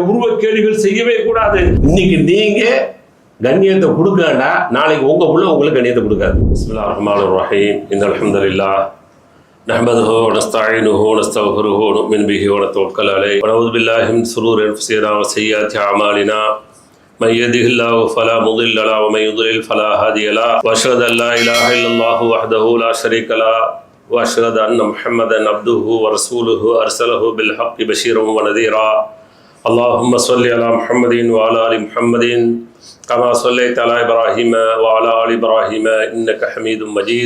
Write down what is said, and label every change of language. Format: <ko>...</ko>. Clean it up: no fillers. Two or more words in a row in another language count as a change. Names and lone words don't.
<ta>உருவ கேலிகள் செய்யவே கூடாது. இன்னைக்கு நீங்க கண்ணியத்தை கொடுக்கண்டா, நாளைக்கு உங்க புள்ள உங்களுக்கு கண்ணியத்தை கொடுக்காது.</ta> <ar>بسم الله الرحمن الرحيم. إن الحمد لله نحمده ونستعينه ونستغفره ونؤمن به ونتوكل عليه ونعوذ بالله من شرور أنفسنا وسيئات أعمالنا. من يهده الله فلا مضل له ومن يضلل فلا هادي له واشهد ان لا اله الا الله وحده لا شريك له واشهد ان محمدا عبده ورسوله ارسله بالحق بشيرا ونذيرا. اللهم صل على محمد وعلى ال محمد كما صليت على ابراهيم وعلى ال ابراهيم انك حميد مجيد.</ar>